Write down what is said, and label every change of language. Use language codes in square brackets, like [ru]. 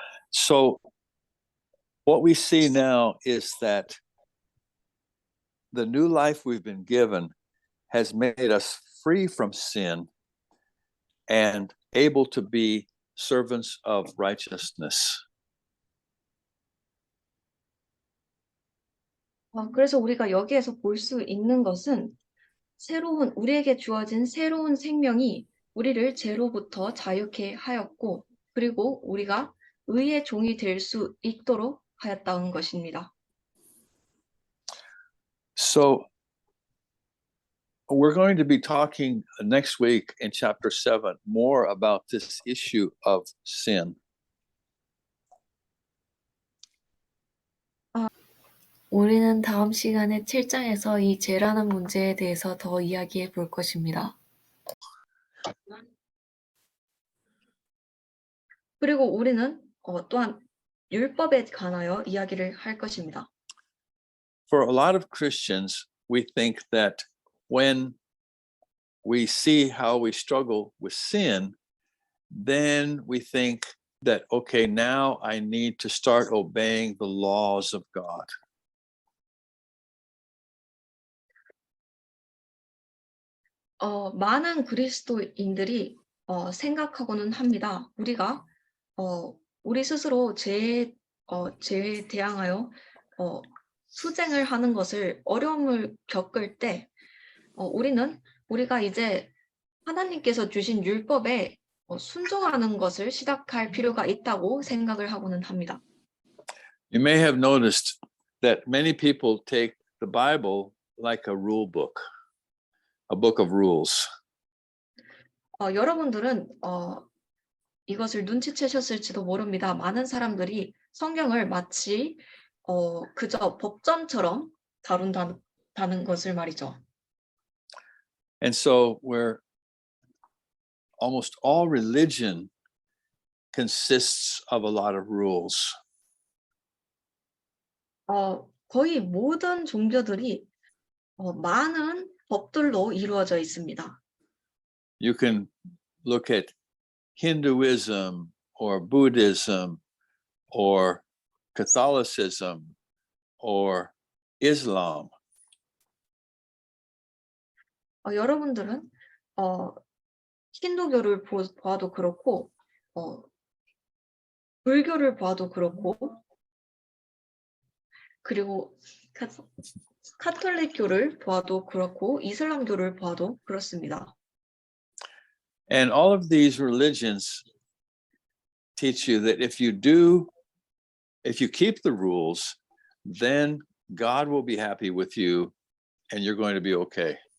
[en] So what we see now is that the new life we've been given has made us free from sin and able to be servants of righteousness. [ko] 그래서 우리가 여기에서 볼 수 있는 것은 우리에게 주어진 새로운 생명이 우리를 죄로부터 자유케 하였고, 그리고 우리가 의의 종이 될 수 있도록 하였다는 것입니다. [en] So we're going to be talking next week in chapter 7 more about this issue of sin. [ko] 우리는 다음 시간에 7장에서 이 죄라는 문제에 대해서 더 이야기해 볼 것입니다. 그리고 우리는 또한 율법에 관하여 이야기를 할 것입니다. [en] For a lot of Christians, we think that when we see how we struggle with sin, then we think that, okay, now I need to start obeying the laws of God. [ko] 많은 그리스도인들이 생각하고는 합니다. 우리가 우리 스스로 죄에 대항하여 투쟁을 하는 것을 어려움을 겪을 때 우리가 이제 하나님께서 주신 율법에 순종하는 것을 시작할 필요가 있다고 생각을 하고는 합니다. [en] You may have noticed that many people take the Bible like a rule book, a book of rules. [ko] 여러분들은 이것을 눈치채셨을지도 모릅니다. 많은 사람들이 성경을 마치 그저 법전처럼 다룬다는 것을 말이죠. [en] And so where almost all religion consists of a lot of rules. [ko] 거의 모든 종교들이 많은 법들로 이루어져 있습니다. [en] You can look at Hinduism or Buddhism or Catholicism or Islam. [ko] 여러분들은 힌두교를 봐도 그렇고 불교를 봐도 그렇고 그리고 카톨릭교를 봐도 그렇고 이슬람교를 봐도 그렇습니다. [en] And all of these religions teach you that if you keep the rules, then God will be happy with you and you're going to be okay.